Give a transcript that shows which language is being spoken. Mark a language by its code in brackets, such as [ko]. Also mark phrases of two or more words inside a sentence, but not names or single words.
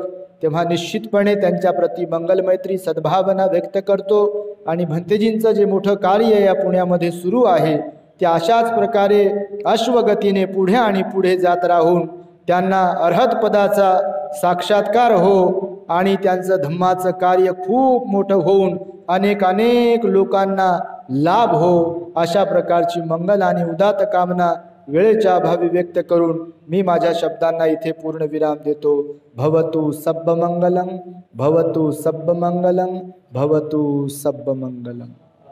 [mr] तेव्हा निश्चितपणे त्यांच्या प्रति मंगलमैत्री सद्भावना व्यक्त करतो आणि भंतेजींचं जे मोठं कार्य या पुण्यामध्ये सुरू आहे ते अशाच प्रकारे अश्वगतीने पुढे आणि पुढे जात राहून त्यांना अर्हत पदाचा साक्षात्कार हो आणि त्यांचं धम्माचं कार्य खूप मोठं होऊन अनेक लोकांना लाभ हो, अशा प्रकारची मंगल आणि उदात्त कामना वेळेच्या अभावी व्यक्त करून मी माझ्या शब्दांना इथे पूर्ण विराम देतो। [pi] भवतु सब्ब मंगलम, भवतु सब्ब मंगलम, भवतु सब्ब मंगलम।